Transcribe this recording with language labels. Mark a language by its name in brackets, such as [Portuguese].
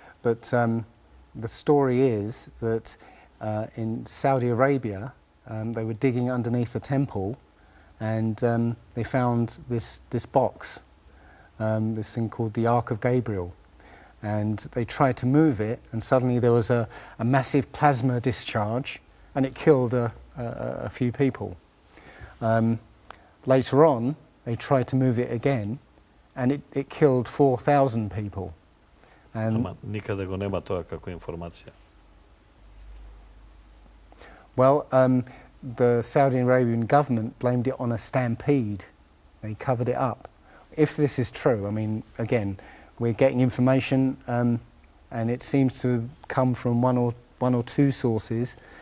[English] But the story is that in Saudi Arabia, they were digging underneath a temple, and they found this box, this thing called the Ark of Gabriel, and they tried to move it, and suddenly there was a massive plasma discharge, and it killed a few people. Later on, they tried to move it again, and it killed 4,000 people. [Macedonian] Ама никаде го нема тоа како информација. [English] Well, the Saudi Arabian government blamed it on a stampede. They covered it up. If this is true, I mean, again, we're getting information, and it seems to come from one or two sources.